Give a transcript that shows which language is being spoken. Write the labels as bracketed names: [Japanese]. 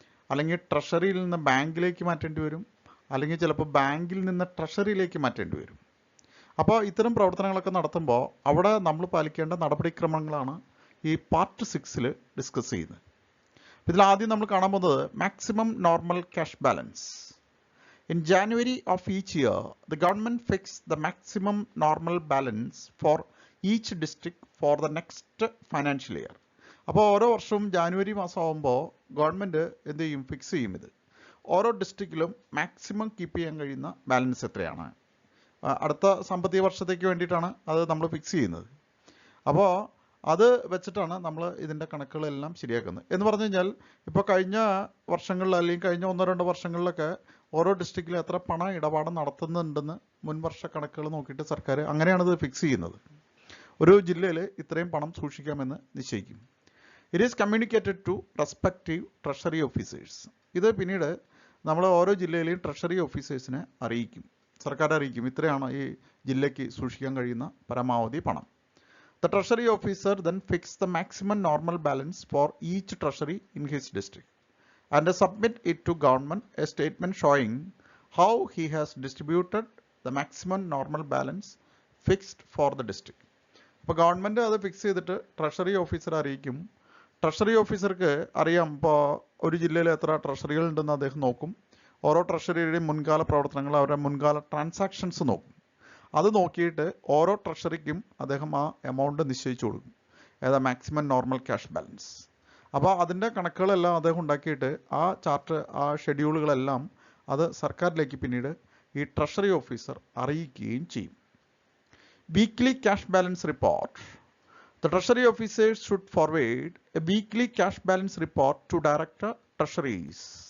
[Malayalam] അല്ലെങ്കിൽ ട്രഷറിയിൽ നിന്ന് ബാങ്കിലേക്ക് മാറ്റേണ്ടി വരും. അല്ലെങ്കിൽ ചിലപ്പോൾ ബാങ്കിൽ നിന്ന് ട്രഷറിയിലേക്ക് മാറ്റേണ്ടി വരും. അപ്പോൾ ഇത്തരം പ്രവർത്തനങ്ങളൊക്കെ നടത്തുമ്പോൾ അവിടെ നമ്മൾ പാലിക്കേണ്ട നടപടിക്രമങ്ങളാണ് ഈ പാർട്ട് 6 ഡിസ്കസ് ചെയ്യുന്നത്. ഇതിൽ ആദ്യം നമ്മൾ കാണാൻ പോകുന്നത് maximum normal cash balance. [English] In January of each year, the government fixed the maximum normal balance for each district for the next financial year. [Malayalam] അപ്പോൾ ഓരോ വർഷവും ജാനുവരി മാസം ആകുമ്പോൾ ഗവൺമെൻറ് എന്ത് ചെയ്യും, ഫിക്സ് ചെയ്യും. ഇത് ഓരോ ഡിസ്ട്രിക്റ്റിലും മാക്സിമം കീപ്പ് ചെയ്യാൻ കഴിയുന്ന ബാലൻസ് എത്രയാണ്, അടുത്ത സാമ്പത്തിക വർഷത്തേക്ക് വേണ്ടിയിട്ടാണ് അത് നമ്മൾ ഫിക്സ് ചെയ്യുന്നത്. അപ്പോൾ അത് വെച്ചിട്ടാണ് നമ്മൾ ഇതിൻ്റെ കണക്കുകളെല്ലാം ശരിയാക്കുന്നത്. എന്ന് പറഞ്ഞു കഴിഞ്ഞാൽ ഇപ്പോൾ കഴിഞ്ഞ വർഷങ്ങളിൽ അല്ലെങ്കിൽ കഴിഞ്ഞ 1-2 വർഷങ്ങളിലൊക്കെ ഓരോ ഡിസ്ട്രിക്റ്റിലും എത്ര പണ ഇടപാട് നടത്തുന്നുണ്ടെന്ന് മുൻവർഷ കണക്കുകൾ നോക്കിയിട്ട് സർക്കാർ അങ്ങനെയാണിത് ഫിക്സ് ചെയ്യുന്നത്. ഒരു ജില്ലയിൽ ഇത്രയും പണം സൂക്ഷിക്കാമെന്ന് നിശ്ചയിക്കും. [English] It is communicated to respective treasury officers. [Malayalam] ഇത് പിന്നീട് നമ്മൾ ഓരോ ജില്ലയിലെയും ട്രഷറി ഓഫീസേഴ്സിനെ അറിയിക്കും, സർക്കാർ അറിയിക്കും ഇത്രയാണ് ഈ ജില്ലയ്ക്ക് സൂക്ഷിക്കാൻ കഴിയുന്ന പരമാവധി പണം. [English] The treasury officer then fixes the maximum normal balance for each treasury in his district and submit it to government a statement showing how he has distributed the maximum normal balance fixed for the district. [Malayalam] അപ്പോൾ government അത് fix ചെയ്തിട്ട് treasury ഓഫീസറെ അറിയിക്കും. Treasury ഓഫീസർക്ക് അറിയാം ഇപ്പോൾ ഒരു ജില്ലയിൽ എത്ര ട്രഷറികൾ ഉണ്ടെന്ന് അദ്ദേഹം നോക്കും. ഓരോ ട്രഷറിയുടെയും മുൻകാല പ്രവർത്തനങ്ങൾ, അവരുടെ മുൻകാല ട്രാൻസാക്ഷൻസ് നോക്കും. അത് നോക്കിയിട്ട് ഓരോ ട്രഷറിക്കും അദ്ദേഹം ആ എമൗണ്ട് നിശ്ചയിച്ചു കൊടുക്കും, ഏതാ മാക്സിമം നോർമൽ ക്യാഷ് ബാലൻസ്. അപ്പോൾ അതിൻ്റെ കണക്കുകളെല്ലാം അദ്ദേഹം ഉണ്ടാക്കിയിട്ട് ആ ചാർട്ട്, ആ ഷെഡ്യൂളുകളെല്ലാം അത് സർക്കാരിലേക്ക് പിന്നീട് ഈ ട്രഷറി ഓഫീസർ അറിയിക്കുകയും ചെയ്യും. [English] Weekly cash balance report. The treasury officers should forward a weekly cash balance report to director treasuries.